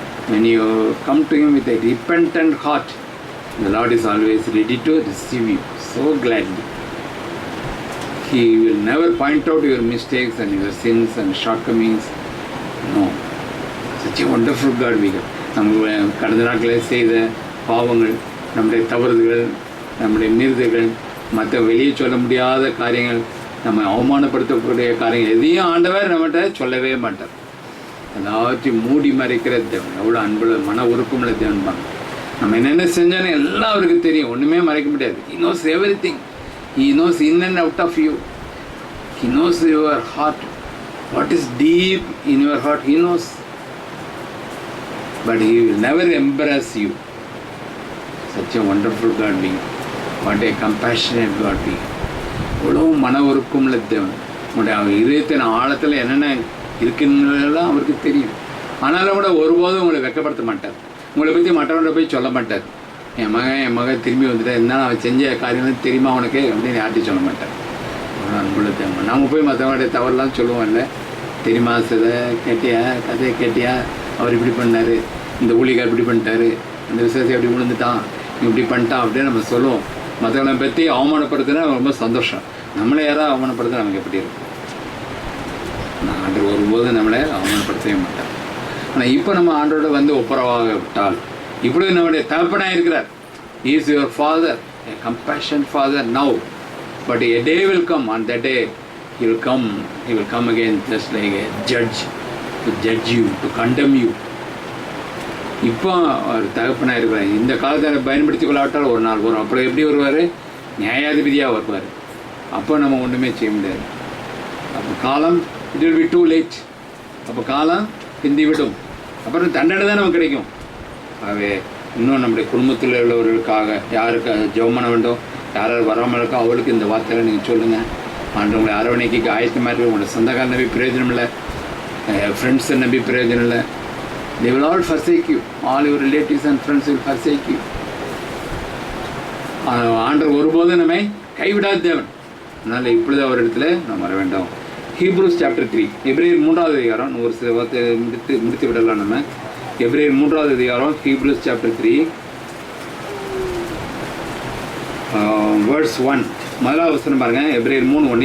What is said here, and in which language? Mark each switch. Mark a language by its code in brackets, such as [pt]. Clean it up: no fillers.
[en] when you come to him with a repentant heart, the Lord is always ready to receive you so gladly. He will never point out your mistakes and your sins and shortcomings. No. Such a wonderful God we have. [ta] நம்ம கடந்த நாட்களில் செய்த பாவங்கள், நம்முடைய தவறுகள், நம்முடைய மீறுதல்கள், மற்ற வெளியே சொல்ல முடியாத காரியங்கள், நம்ம அவமானப்படுத்தக்கூடிய காரியங்கள் எதையும் ஆண்டவர் நம்மகிட்ட சொல்லவே மாட்டார். எல்லாத்தையும் மூடி மறைக்கிற தேவன். எவ்வளோ அன்புள்ள மன உருக்கமுள்ள தேவன் தான். நம்ம என்னென்ன செஞ்சோன்னு எல்லாம் அவருக்கு தெரியும், ஒன்றுமே மறைக்க முடியாது. [en] He knows everything. He knows in and out of you. He knows your heart. What is deep in your heart, he knows. But he will never embarrass you. Such a wonderful God being. What a compassionate God being. [ta] எவ்வளோ மன உருக்கமுள்ள தேவன். உங்களுடைய இதயத்தின் ஆழத்தில் என்னென்ன இருக்குன்றதெல்லாம் அவருக்கு தெரியும். ஆனாலும் கூட ஒருபோதும் உங்களை வெட்கப்படுத்த மாட்டார். உங்களை பற்றி மற்றவங்களை போய் சொல்ல மாட்டார். என் மகன் திரும்பி வந்துட்டேன், இருந்தாலும் அவன் செஞ்ச காரியங்கள் தெரியுமா உனக்கு அப்படின்னு யார்ட்டையும் சொல்ல மாட்டார். அவ்வளோ அன்புள்ள தேவன். நம்ம போய் மற்றவங்களுடைய தவறுலாம் சொல்லுவோம்ல, தெரியுமா சிதை கேட்டியா, கதையை கேட்டியா, அவர் இப்படி பண்ணார், இந்த ஊழிகார் இப்படி பண்ணிட்டாரு, அந்த விசேஷம் எப்படி விழுந்துட்டான், இப்படி பண்ணிட்டான் அப்படின்னு நம்ம சொல்லுவோம். மற்றவங்களை பற்றி அவமானப்படுத்தினா ரொம்ப சந்தோஷம். நம்மளை யாராவது அவமானப்படுத்த நமக்கு எப்படி இருக்கும்? ஆண்டவர் வரும்போது நம்மளை அவமானப்படுத்தவே மாட்டார். ஆனால் இப்போ நம்ம ஆண்டோட வந்து ஒப்புரவாக விட்டால், இப்படி நம்முடைய தகப்பனாக இருக்கிறார். [en] He is your father, a compassionate father now. But a day will come, on that day he will come again just like a judge, to judge you, to condemn you. [ta] இப்போ அவர் தகப்பனாக இருக்கிறார். இந்த காலத்தை பயன்படுத்தி கொள்ளாவிட்டால் ஒரு நாள் வரும். அப்புறம் எப்படி வருவார்? நியாயாதிபதியாக வருவார். அப்போ நம்ம ஒன்றுமே செய்ய முடியாது. அப்போ காலம் [en] it will be too late. [ta] அப்போ காலம் பிந்தி விடும். அப்புறம் தண்டனை தான் நமக்கு கிடைக்கும். ஆகவே இன்னும் நம்முடைய குடும்பத்தில் உள்ளவர்களுக்காக யாருக்கு ஜெபம் பண்ண வேண்டும், யாராவது வராமல் இருக்கோ அவளுக்கு இந்த வார்த்தைகளை நீங்கள் சொல்லுங்கள். ஆண்டவங்களை அரவணைக்கு ஆயத்தமாக இருக்குது. உங்களோட சொந்தக்கார நம்பி பிரயோஜனம் இல்லை, ஃப்ரெண்ட்ஸை நம்பி பிரயோஜனம் இல்லை. [en] They will all forsake you. All your relatives and friends will forsake you. [ta] ஆண்டவர் ஒருபோதும் நம்மை கைவிடாத தேவன். அதனால் இப்பொழுது அவர் இடத்துல நாம் வர வேண்டாம். [en] Hebrews chapter 3, [ta] எபிரேயர் 3வது அதிகாரம். ஒரு சில வார்த்தை முடித்து விடலாம் நம்ம. எபிரேயர் 3வது அதிகாரம், [en] Hebrews chapter 3 verse 1. [ta] முதலாவது வசனம் பாருங்க. எபிரேயர் 3:1.